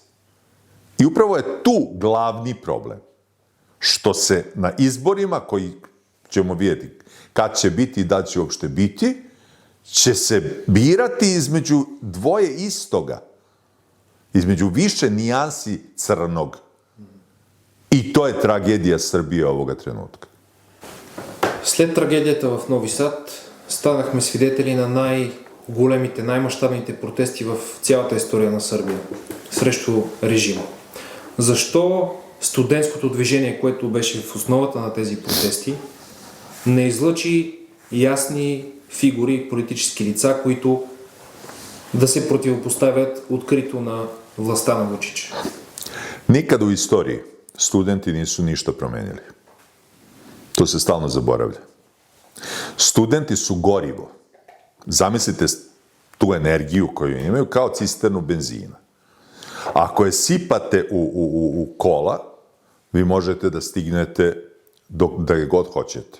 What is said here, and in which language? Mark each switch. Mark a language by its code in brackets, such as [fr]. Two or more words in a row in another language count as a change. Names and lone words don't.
[sr] I upravo je tu glavni problem. Što se na izborima, koji ćemo vidjeti kad će biti i da će uopšte biti, će se birati između dvoje istoga, između više nijansi crnog. И то е трагедия Сърбия овога тренутка. [bg] След трагедията в Нови Сад станахме свидетели на най-големите, най-мащабните протести в цялата история на Сърбия срещу режима. Защо студентското движение, което беше в основата на тези протести, не излъчи ясни фигури, политически лица, които да се противопоставят открито на властта на Вучича? [sr] Nikad u istoriji studenti nisu ništa promenili. To se stalno zaboravlja. Studenti su gorivo. Zamislite tu energiju koju imaju kao cisternu benzina. Ako je sipate u kola, vi možete da stignete da je god hoćete.